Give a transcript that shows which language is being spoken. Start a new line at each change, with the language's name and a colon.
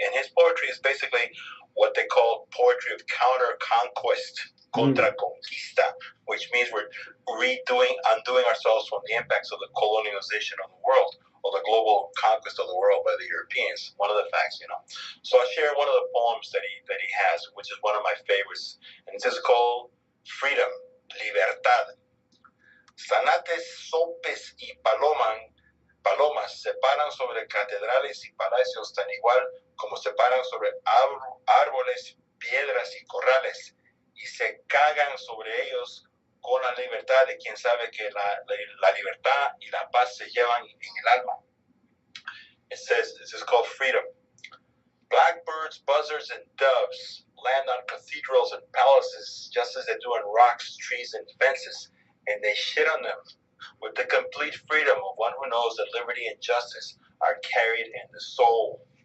English: And his poetry is basically what they call poetry of counter-conquest, contra-conquista, which means we're undoing ourselves from the impacts of the colonialization of the world, or the global conquest of the world by the Europeans. One of the facts, So I'll share one of the poems that he has, which is one of my favorites, and it's just called Freedom, Libertad.
Spanish: Zanates, sopes y palomas se paran sobre catedrales y palacios tan igual como se paran sobre árboles, piedras y corrales, y se cagan sobre ellos con la libertad de quien sabe que la libertad y la paz se llevan en el alma.
English: It says, this is called Freedom. Blackbirds, buzzards, and doves land on cathedrals and palaces, just as they do on rocks, trees, and fences, and they shit on them with the complete freedom of one who knows that liberty and justice are carried in the soul.